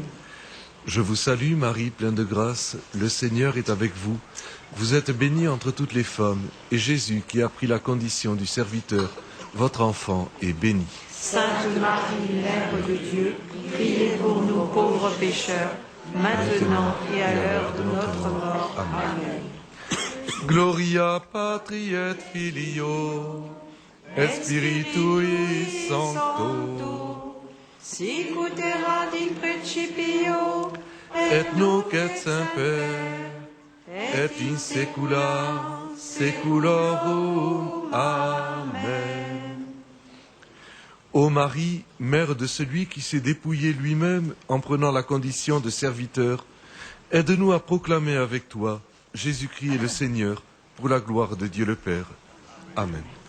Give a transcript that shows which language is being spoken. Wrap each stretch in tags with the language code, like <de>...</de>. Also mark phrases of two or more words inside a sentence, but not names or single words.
<fr>Je vous salue Marie, pleine de grâce, le Seigneur est avec vous. Vous êtes bénie entre toutes les femmes, et Jésus, qui a pris la condition du serviteur, votre enfant, est béni. Sainte Marie, Mère de Dieu, priez pour nous pauvres pécheurs, maintenant et à l'heure de notre mort. Amen.</fr> <la>Gloria Patri et Filio, et Spiritui Sancto, sic ut erat in principio, et nunc et semper, et in saecula saeculorum. Amen.</la> <fr>Ô Marie, mère de celui qui s'est dépouillé lui-même en prenant la condition de serviteur, aide-nous à proclamer avec toi Jésus-Christ est le Seigneur, pour la gloire de Dieu le Père. Amen.</fr>